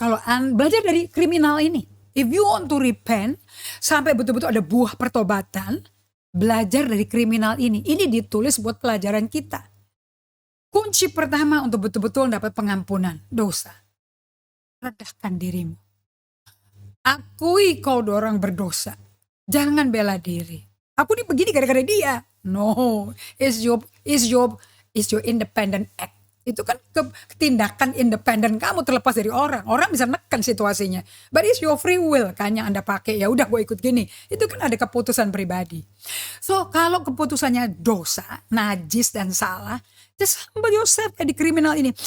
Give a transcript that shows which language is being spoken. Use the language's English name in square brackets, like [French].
[Indonesian] Kalau belajar dari kriminal ini. [English] If you want to repent, [Indonesian] sampai betul-betul ada buah pertobatan, belajar dari kriminal ini. Ini ditulis buat pelajaran kita. Kunci pertama untuk betul-betul dapat pengampunan dosa. Rendahkan dirimu. Akui kau orang berdosa. Jangan bela diri. Aku ini begini gara-gara dia. [English] No, is your independent act. [Indonesian] Itu kan tindakan independen kamu terlepas dari orang. Orang bisa neken situasinya. [English] But it's your free will [Indonesian] kan yang Anda pakai. Ya udah gue ikut gini. Itu kan ada keputusan pribadi. So kalau keputusannya dosa, najis dan salah, [English] just humble yourself [Indonesian] kayak di kriminal ini.